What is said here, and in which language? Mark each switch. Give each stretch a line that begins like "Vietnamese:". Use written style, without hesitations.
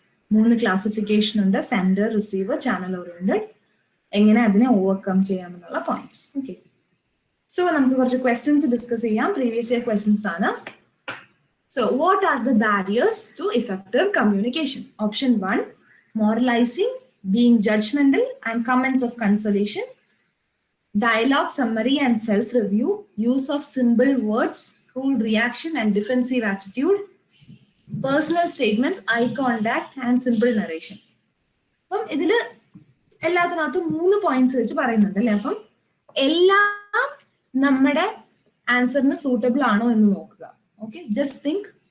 Malayalam: 3 classification ഉണ്ട്, sender, receiver, channel oriented. എങ്ങനെ അതിനെ ഓവർകം ചെയ്യാമെന്നുള്ള പോയിന്റ്സ്. ഓക്കെ, സോ നമുക്ക് കുറച്ച് ക്വസ്റ്റ്യൻസ് ഡിസ്കസ് ചെയ്യാം. പ്രീവിയസ് ഇയർ ക്വസ്റ്റ്യൻസ് ആണ്.
English: So what are the barriers to effective communication? Option 1, moralizing, being judgmental and comments of consolation, dialogue, summary and self-review, use of simple words, cool reaction and defensive attitude, personal statements, eye contact and simple narration.
Malayalam: അപ്പം ഇതില് എല്ലാത്തിനകത്തും 3 points വെച്ച് പറയുന്നുണ്ട് അല്ലെ. അപ്പം എല്ലാം നമ്മുടെ ആൻസറിന് suitable ആണോ എന്ന് നോക്കുക.
English: Okay, just think.